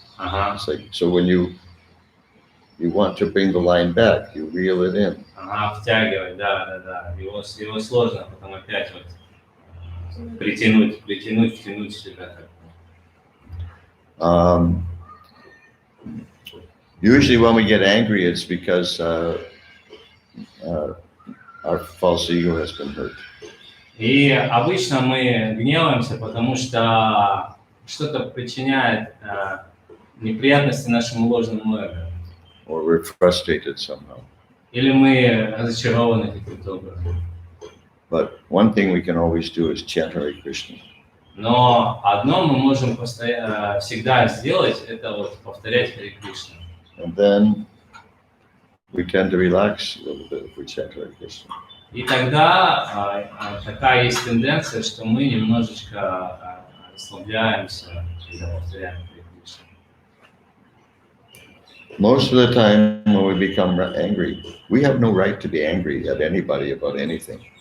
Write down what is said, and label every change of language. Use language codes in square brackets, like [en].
[en] It's like, so when you want to bring the line back, you reel it in. [ru] Втягивать, да. Его сложно потом опять вот втянуть в себя. [en] Usually when we get angry, it's because our false ego has been hurt. [ru] И обычно мы гневаемся, потому что что-то причиняет неприятности нашему ложному эго. [en] Or we're frustrated somehow. [ru] Или мы разочарованы каким-то образом. [en] But one thing we can always do is chant Hare Krishna. [ru] Но одно мы можем всегда сделать, это вот повторять Харе Кришна. [en] And then we tend to relax a little bit if we chant Hare Krishna. [ru] И тогда такая есть тенденция, что мы немножечко расслабляемся, когда повторяем Харе Кришна. [en] Most of the time when we become angry, we have no right to be angry at anybody about anything.